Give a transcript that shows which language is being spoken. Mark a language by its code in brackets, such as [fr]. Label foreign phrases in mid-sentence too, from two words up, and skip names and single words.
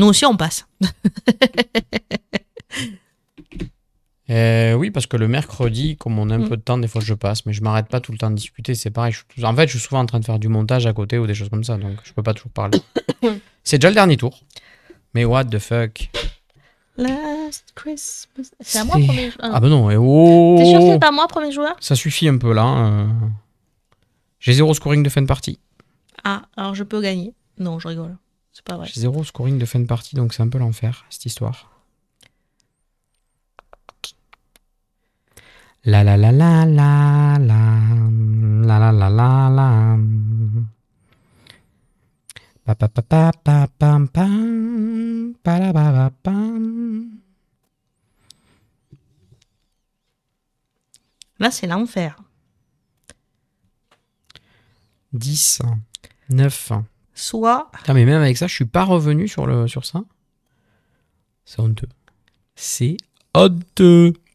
[fr] Nous aussi, on passe. Oui, parce que le mercredi, comme on a un peu de temps, des fois je passe, mais je m'arrête pas tout le temps de discuter, c'est pareil. En fait, je suis souvent en train de faire du montage à côté ou des choses comme ça, donc je peux pas toujours parler. C'est déjà le dernier tour. Mais [en] what the fuck? [fr] Last Christmas. C'est à moi premier joueur. Ah bah non, et oh! T'es sûr que c'est pas moi premier joueur? Ça suffit un peu là. J'ai 0 scoring de fin de partie. Ah, alors je peux gagner. Non, je rigole. C'est pas vrai. J'ai 0 scoring de fin de partie, donc c'est un peu l'enfer, cette histoire. La la la la la la la la la la la. Pa pa pa pa pa pam pam pa la pa pa pam. Là, c'est l'enfer. 10, 9. Soit. Putain, mais même avec ça, je suis pas revenu sur ça. C'est honteux. C'est honteux.